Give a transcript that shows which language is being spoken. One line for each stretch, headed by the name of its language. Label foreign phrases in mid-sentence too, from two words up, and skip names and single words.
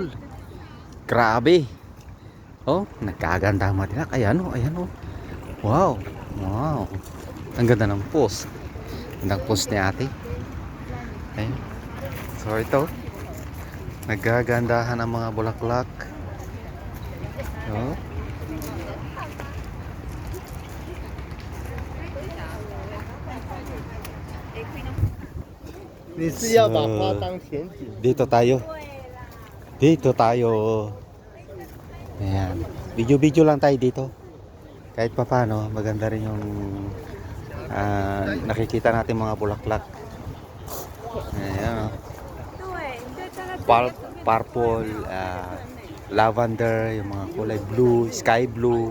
Filipino: Grabe. Oh, nagkaganda mga dilak. Ayan oh. Wow. Ang ganda ng post. Gandang post ni ate. Ayun. So ito, nagagandahan ang mga bulaklak. Oh.
Chinese: 你是要把花当甜点？
Filipino: Dito tayo. Dito tayo. Ayan. Video-video lang tayo dito. Kahit pa paano, maganda rin yung nakikita natin mga bulaklak. Ayan. Oh. Purple, lavender, yung mga kulay blue,
English: sky blue.